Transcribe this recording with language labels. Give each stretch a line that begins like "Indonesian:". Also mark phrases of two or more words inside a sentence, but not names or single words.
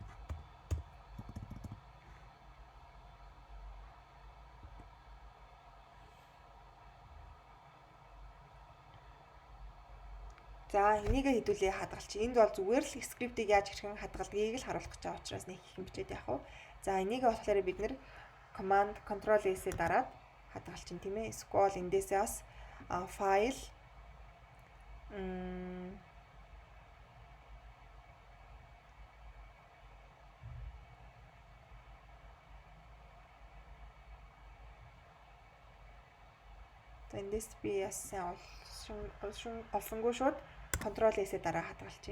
Mongolian: За энийг хэдүүлээ хадгалчих. Энд бол зүгээр л скриптийг яаж хэрхэн хадгалдгийг л харуулах гэж байгаа учраас нэг их юм бичээд яах вэ? За энийг болохоор бид нэр
English: command control S-
Mongolian: ээр дараад хадгалчин тийм ээ. Scroll эндээсээ бас файл за эндээс би яасан олсонгүй шууд
English: control S-
Mongolian: ээр дараа хадгалчих.